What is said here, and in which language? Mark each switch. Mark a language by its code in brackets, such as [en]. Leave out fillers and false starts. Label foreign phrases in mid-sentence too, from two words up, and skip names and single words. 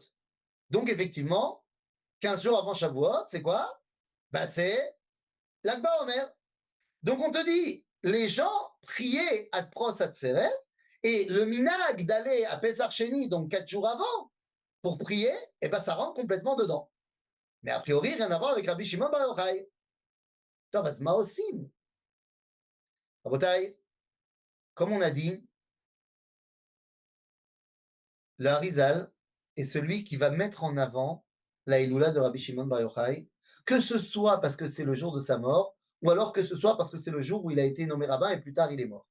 [fr] Donc, effectivement, 15 jours avant Shavuot, c'est quoi? Ben, c'est l'Akba Omer. Donc, on te dit, les gens priaient à Pros Atzeret, et le minag d'aller à Pesach Sheni, donc 4 jours avant, pour prier, eh ben, ça rentre complètement dedans. Mais a priori, rien à voir avec Rabbi Shimon Bar Yochai. [he] טוב, אז מה עושים? [fr] רבותיי, comme on a dit, le Harizal est celui qui va mettre en avant la Iloula de Rabbi Shimon Bar Yochai, que ce soit parce que c'est le jour de sa mort, ou alors que ce soit parce que c'est le jour où il a été nommé rabbin et plus tard il est mort.